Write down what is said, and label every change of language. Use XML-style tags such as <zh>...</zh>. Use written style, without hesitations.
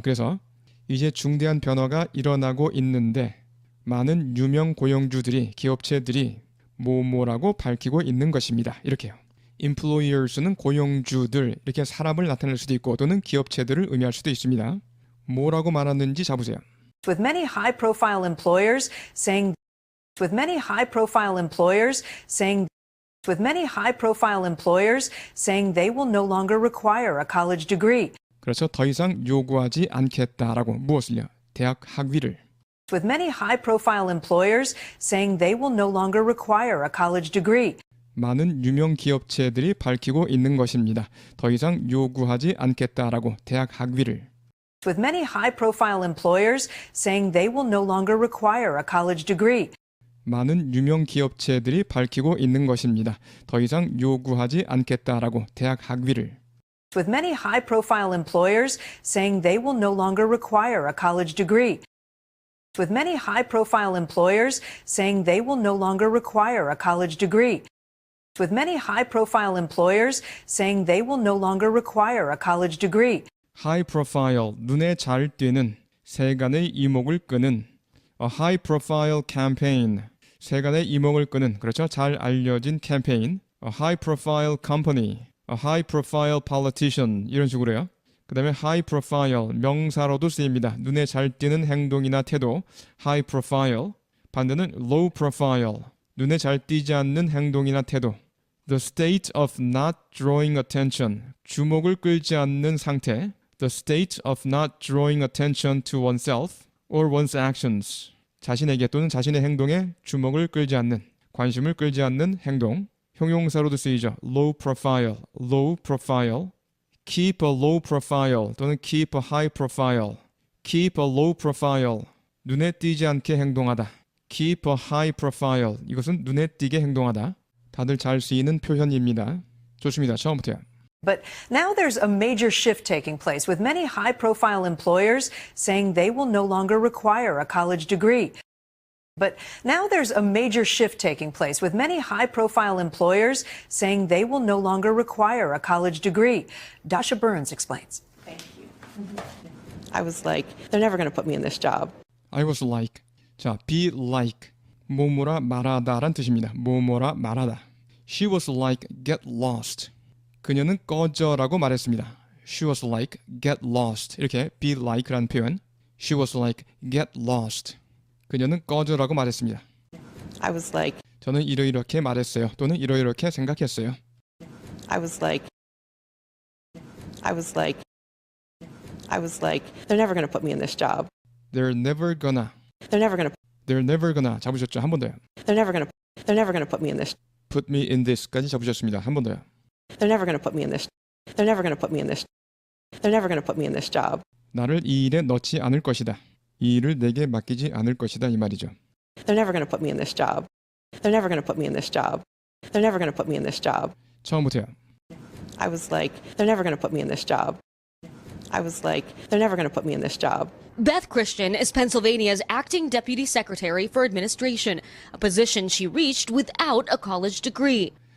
<ko>그래서 이제 중대한 변화가 일어나고 있는데 많은 유명 고용주들이, 기업체들이 뭐뭐라고 밝히고 있는 것입니다. 이렇게요. employers는 고용주들, 이렇게 사람을 나타낼 수도 있고 또는 기업체들을 의미할 수도 있습니다. 뭐라고 말하는지 잡으세요.</ko> <en>with many high-profile employers saying with many high-profile employers saying with many high-profile employers saying they will no longer require a college degree.</en> <ko>그렇죠. 더 이상 요구하지 않겠다라고 무엇을요? 대학 학위를.</ko> <en>with many high-profile employers saying they will no longer require a college degree.</en> <ko>많은 유명 기업체들이 밝히고 있는 것입니다. 더 이상 요구하지 않겠다라고 대학 학위를.</ko> <en>with many high-profile employers saying they will no longer require a college degree.</en> <ko>많은 유명 기업체들이 밝히고 있는 것입니다. 더 이상 요구하지 않겠다라고 대학 학위를.</ko> <en>with many high-profile employers saying they will no longer require a college degree. with many high-profile employers saying they will no longer require a college degree. with many high-profile employers saying they will no longer require a college degree.</en> <ko>high profile, 눈에 잘 띄는, 세간의 이목을 끄는</ko> <en>a high profile campaign,</en> <ko>세간의 이목을 끄는, 그렇죠? 잘 알려진 캠페인</ko> <en>a high profile company, a high profile politician</en> <ko>이런 식으로요. 그 다음에 high profile, 명사로도 쓰입니다. 눈에 잘 띄는 행동이나 태도 high profile, 반대는 low profile, 눈에 잘 띄지 않는 행동이나 태도</ko> <en>the state of not drawing attention,</en> <ko>주목을 끌지 않는 상태</ko> <en>the state of not drawing attention to oneself or one's actions,</en> <ko>자신에게 또는 자신의 행동에 주목을 끌지 않는, 관심을 끌지 않는 행동, 형용사로도 쓰이죠.</ko> <en>low profile, low profile, keep a low profile 또는 keep a high profile, keep a low profile,</en> <ko>눈에 띄지 않게 행동하다,</ko> <en>keep a high profile,</en> <ko>이것은 눈에 띄게 행동하다. 다들 잘 쓰이는 표현입니다. 좋습니다. 처음부터요.</ko> <en>But now there's a major shift taking place, with many high-profile employers saying they will no longer require a college degree. But now there's a major shift taking place, with many high-profile employers saying they will no longer require a college degree. Dasha Burns explains. I was like, they're never going to put me in this job. I was like, 자, be like,</en> <ko>뭐뭐라 말하다란 뜻입니다. 뭐뭐라 말하다.</ko> <en>She was like, get lost.</en> <ko>그녀는 꺼져라고 말했습니다.</ko> <en>She was like, get lost.</en> <ko>이렇게 be like라는 표현.</ko> <en>She was like, get lost.</en> <ko>그녀는 꺼져라고 말했습니다.</ko> <en>I was like,</en> <ko>저는 이렇게 말했어요. 또는 이렇게 생각했어요.</ko> <en>I was like, I was like, I was like, they're never going to put me in this job. They're never gonna. They're never going to, They're never gonna.</en> <ko>잡으셨죠? 한 번 더요.</ko> <en>they're never going to, they're never going to put me in this. Put me in this까지</en> <ko>잡으셨습니다. 한 번 더요.</ko> <en>They're never going to put me in this. They're never going to put me in this. They're never going to put me in this job.</en> <ko>나를 이 일에 넣지 않을 것이다. 이 일을 내게 맡기지 않을 것이다 이 말이죠.</ko> <en>They're never going to put me in this job. They're never going to put me in this job. They're never going to put me in this job.</en> <ko>처음부터요.</ko> <en>I was like, they're never going to put me in this job. I was like, they're never going to put me in this job. Beth Christian is Pennsylvania's acting deputy secretary for administration, a position she reached without a college degree.</en>